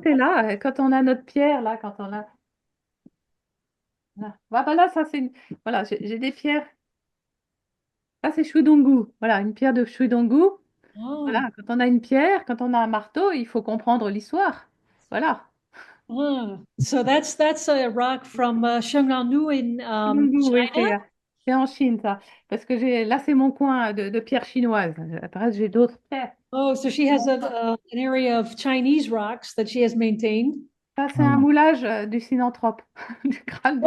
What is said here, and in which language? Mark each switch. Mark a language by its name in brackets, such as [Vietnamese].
[French] est là. Quand on a notre pierre, là, quand on a. Là, voilà, ça c'est. Voilà, j'ai des pierres. Ça c'est Chouidongou. Voilà, une pierre de Chouidongou. Ah, Voilà, quand on a une pierre, quand on a un marteau, il faut comprendre l'histoire. Voilà. ah. [English] So that's a rock from Shanganu in [French] Chouidongou, oui, [English] China. [French] c'est en Chine, ça. Parce que là, c'est mon coin de pierres chinoises. Après, j'ai d'autres pierres. [English] Oh, so she has an area of Chinese rocks that she has maintained. [French] Ça, c'est un moulage du synanthrope, du crâne du